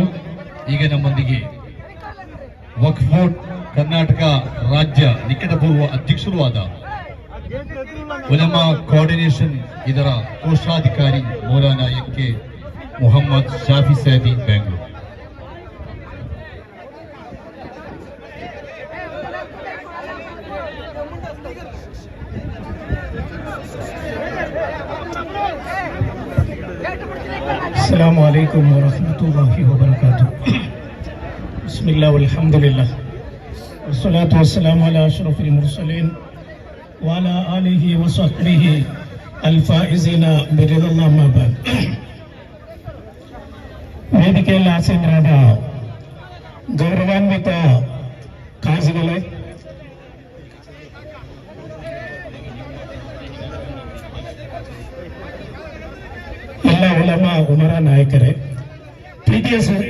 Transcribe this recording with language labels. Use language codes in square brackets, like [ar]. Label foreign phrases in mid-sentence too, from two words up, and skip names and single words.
[kn] ಈಗ ನಮ್ಮೊಂದಿಗೆ ವಕ್ಫ್ ಬೋರ್ಡ್ ಕರ್ನಾಟಕ ರಾಜ್ಯ ನಿಕಟಪೂರ್ವ ಅಧ್ಯಕ್ಷರೂ ಆದ ಉಲಮಾ ಕೋಆರ್ಡಿನೇಷನ್ ಇದರ ಕೋಶಾಧಿಕಾರಿ ಮೌಲಾನಾ ಎಂ.ಕೆ. ಮೊಹಮ್ಮದ್ ಶಾಫಿ ಸೈದಿ ಬೆಂಗಳೂರು. [ar] السلام عليكم ورحمة الله وبركاته. بسم الله والحمد لله والصلاة والسلام على أشرف المرسلين وعلى آله وصحبه الفائزين برضا الله أما بعد. [kn] ವೇದಿಕೆಯಲ್ಲಿ ಆಸೀನರಾದ ಗೌರವಾನ್ವಿತ ಕಾಜಿಗಳೇ, ಎಲ್ಲ [ar] علماء أمراء [kn] ನಾಯಕರೇ, ಪ್ರೀತಿಯ